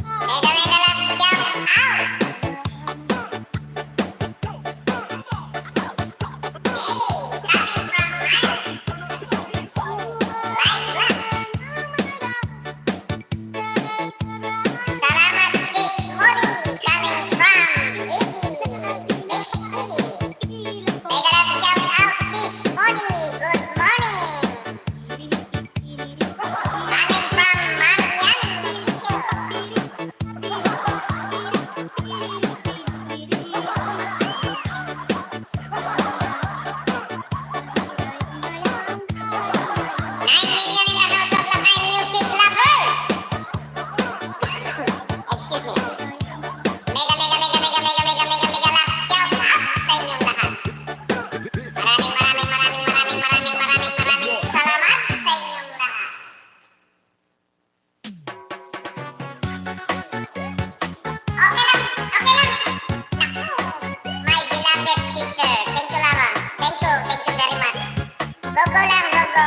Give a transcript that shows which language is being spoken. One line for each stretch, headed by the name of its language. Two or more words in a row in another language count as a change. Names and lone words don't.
English: mega love shout out. Salamat sis Modi coming from Iggy Mix TV. Mega love shout out sis Modi. Good morning. Coming from Marian Official. Music lovers. Excuse me. Mega love shout out
Filipino: sa inyong lahat. Maraming salamat sa inyong lahat. Okay lang. Naku,
English: my beloved sister. Thank you lamang. Thank you very much. Go lang, go.